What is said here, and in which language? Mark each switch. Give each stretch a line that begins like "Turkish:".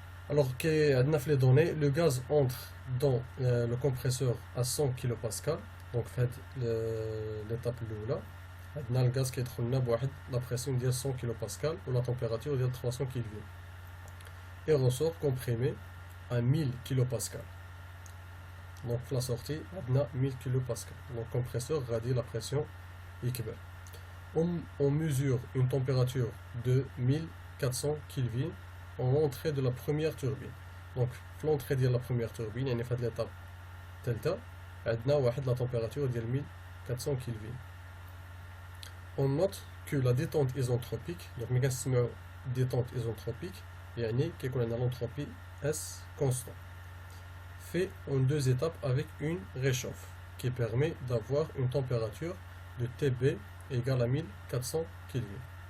French: Alors
Arabic: عندنا في
French: les données le gaz entre dans le compresseur à 100 kPa.
Arabic: donc في هاد l'étape الاولى عندنا الغاز كيدخل لنا بواحد لا بريسيون ديال 100 kPa ولا température ديال 300 Kelvin
French: et ressort comprimé à 1000 kPa.
Arabic: donc في لا سورتي عندنا 1000 kPa. donc compresseur غادي لا بريسيون يكبر.
French: on mesure une température de 1400 Kelvin en l'entrée de la première turbine.
Arabic: donc في l'entrée ديال
French: la première turbine
Arabic: يعني في هاد l'étape delta عندنا واحد لا température ديال 1400 Kelvin.
French: on note que la détente isentropique donc
Arabic: ملي كنسمعوا
French: détente isentropique
Arabic: يعني كيكون عندنا
French: l'entropie S constant fait en deux étapes avec une réchauffe qui permet d'avoir une température de TB égale à 1400 Kelvin.